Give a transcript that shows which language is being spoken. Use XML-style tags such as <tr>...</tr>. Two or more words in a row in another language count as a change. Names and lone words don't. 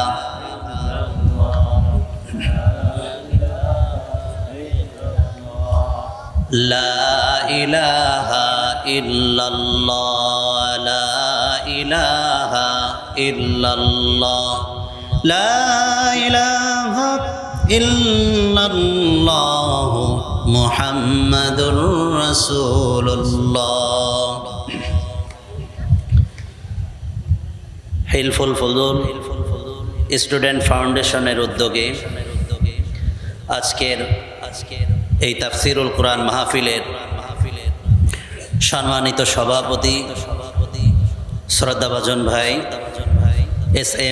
<ar>لا الہ الا اللہ لا الہ الا اللہ لا الہ الا اللہ محمد رسول اللہ</ar> <bn>হিলফুল ফুজুল স্টুডেন্ট ফাউন্ডেশনের উদ্যোগে আজকের এই তাফসিরুল কোরআন মাহফিলের সম্মানিত সভাপতি শ্রদ্ধাভাজন ভাই এস.এম.</bn>